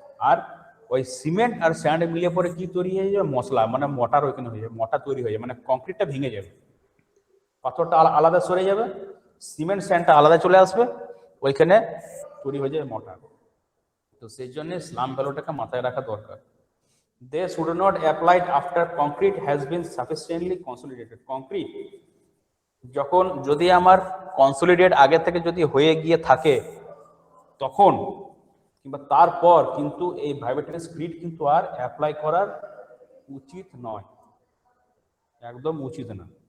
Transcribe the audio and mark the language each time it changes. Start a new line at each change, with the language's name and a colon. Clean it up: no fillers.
Bangla: আর ওই সিমেন্ট আর স্যান্ড মিলে পরে কি তৈরি হয়ে যাবে? মশলা, মানে মটার ওইখানে হয়ে যাবে, মটা তৈরি হয়ে যাবে, মানে কংক্রিটটা ভেঙে যাবে, পাথরটা আলাদা সরে যাবে, সিমেন্ট স্যান্ডটা আলাদা চলে আসবে, ওইখানে তৈরি হয়ে যাবে মটার। তো সেই জন্য স্লাম ভ্যালুটাকে মাথায় রাখা দরকার।
English: They should not apply after concrete has been sufficiently consolidated.
Bangla: Concrete যখন যদি আমার কনসলিডেট আগে থেকে যদি হয়ে গিয়ে থাকে, তখন কিংবা তারপর কিন্তু এই ভাইব্রেটরি স্ক্রিড কিন্তু আর অ্যাপ্লাই করার উচিত নয়, একদম উচিত না।